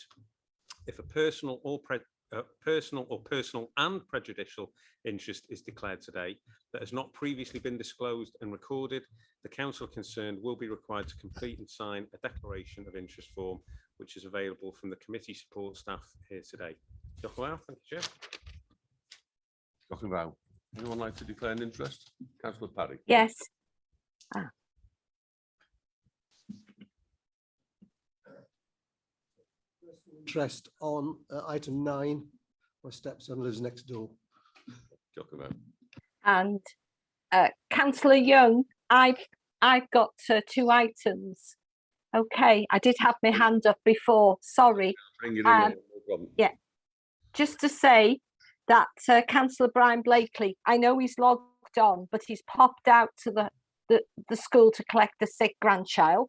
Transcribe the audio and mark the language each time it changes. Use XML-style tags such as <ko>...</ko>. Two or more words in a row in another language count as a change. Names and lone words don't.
<en>If a personal or personal and prejudicial interest is declared today that has not previously been disclosed and recorded, the council concerned will be required to complete and sign a declaration of interest form, which is available from the committee support staff here today. Thank you, Chair.</en> <cy>Diolch yn fawr.</cy> <en>Anyone like to declare an interest? Councillor Parry. Yes. Interest on item 9. My stepson lives next door.</en> <cy>Diolch yn fawr.</cy> <en>And Councillor Young, I've got 2 items. Okay, I did have my hand up before. Sorry. Bring it in there, no problem. Yeah, just to say that Councillor Brian Blakely, I know he's logged on, but he's popped out to the school to collect a sick grandchild.</en>